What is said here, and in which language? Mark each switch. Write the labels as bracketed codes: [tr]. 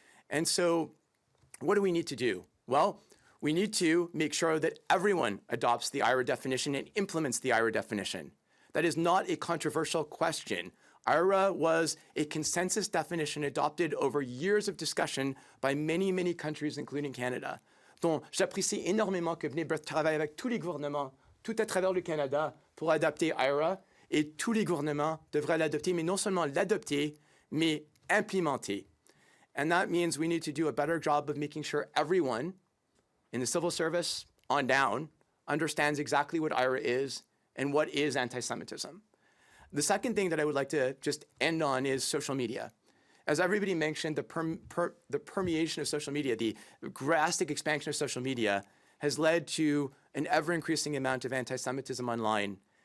[en] And so what do we need to do? Well, we need to make sure that everyone adopts the IHRA definition and implements the IHRA definition. That is not a controversial question. IHRA was a consensus definition adopted over years of discussion by many, many countries, including Canada. [fr] Donc, j'apprécie énormément que B'nai Brith travaille avec tous les gouvernements, tout à travers le Canada, pour adopter IHRA, et tous les gouvernements devraient l'adopter, mais non seulement l'adopter, mais implémenter. [en] And that means we need to do a better job of making sure everyone in the civil service on down understands exactly what IHRA is and what is anti-Semitism. The second thing that I would like to just end on is social media. As everybody mentioned, the permeation of social media, the drastic expansion of social media has led to an ever-increasing amount of anti-Semitism online.